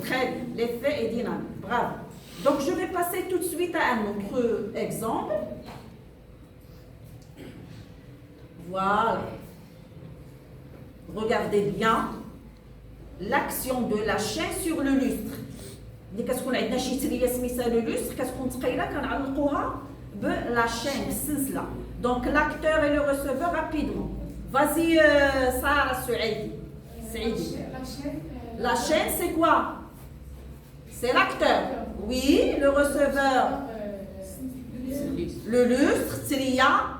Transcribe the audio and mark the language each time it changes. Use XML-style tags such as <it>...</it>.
<fr>Très bien. L'effet est dynamique. Bravo. Donc, je vais passer tout de suite à un autre exemple. Voilà. Regardez bien l'action de la chaîne sur le lustre.</fr> <ar>اللي كتكون عندنا شي تريه سميتها لو لوستر كتكون ثقيله كنعلقوها بلا شين بالسلسله.</ar> <fr>Donc l'acteur et le receveur rapidement. Vas-y Sarah Saïdi. La chaîne c'est quoi? C'est l'acteur. Oui, le receveur. Le lustre, tria.</fr>